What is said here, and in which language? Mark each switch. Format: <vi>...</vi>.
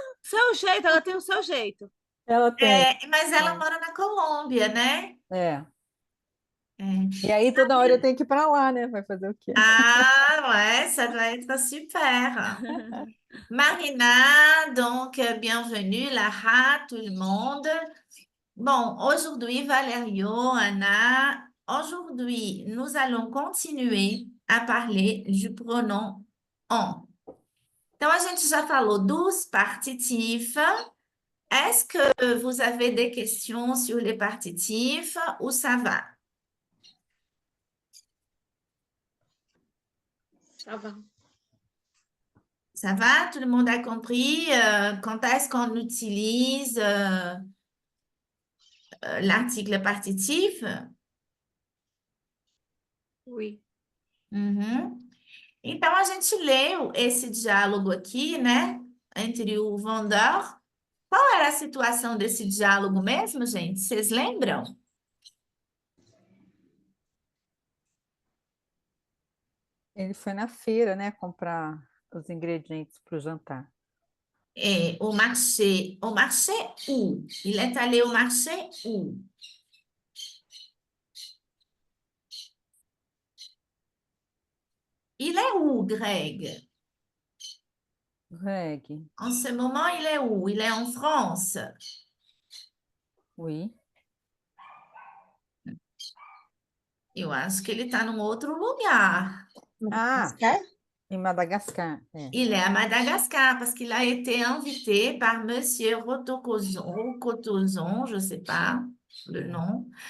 <pt>Seu jeito, ela tem o seu jeito. Ela tem. Mas ela É. mora na Colômbia, né? É. É. E aí toda hora eu tenho que ir pra lá, né? Vai fazer o quê?</pt> <fr>Ouais, ça doit être super. Marina, donc, bienvenue, Lara, tout le monde. Bon, aujourd'hui, Valerio, Anna, aujourd'hui, nous allons continuer à parler du pronom on.</fr> <pt>Então, a gente já falou dos partitifs.</pt> <fr>Est-ce que vous avez des questions sur les partitifs ou ça va?</fr> <pt>Tá bom.</pt> <fr>Ça va? Tout le monde a compris quand est-ce qu'on utilise l'article partitif? Oui. Uhum.</fr> <pt>Então, a gente leu esse diálogo aqui, né? Entre o Vandor. Qual era a situação desse diálogo mesmo, gente? Vocês lembram? Ele foi na feira, né? Comprar os ingredientes para o jantar.</pt> <fr>Au marché où? Il est allé au marché où? Il est où, Greg? Reg, En ce moment, il est où? Il est en France. oui.</fr> <pt>Eu acho que ele está num outro lugar. Ah, Madagascar? em Madagascar. É.</pt> <fr>Il est à Madagascar parce qu'il a été invité par Monsieur Rocotozon, je ne sais pas le nom.</fr>